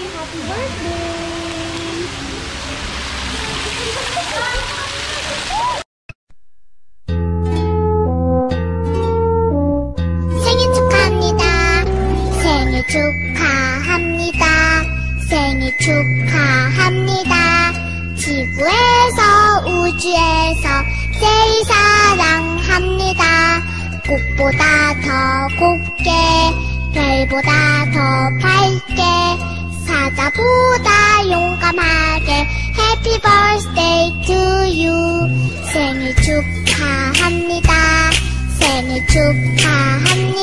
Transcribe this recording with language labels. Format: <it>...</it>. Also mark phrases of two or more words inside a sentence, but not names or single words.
<en>Happy birthday!</en> <ko>생일 축하합니다. 생일 축하합니다. 생일 축하합니다. 지구에서 우주에서 제일 사랑합니다. 꽃보다 더 곱게 별보다 더 밝게 사자보다 용감하게</ko> <en>Happy birthday to you.</en> <ko>생일 축하합니다. 생일 축하합니다.</ko>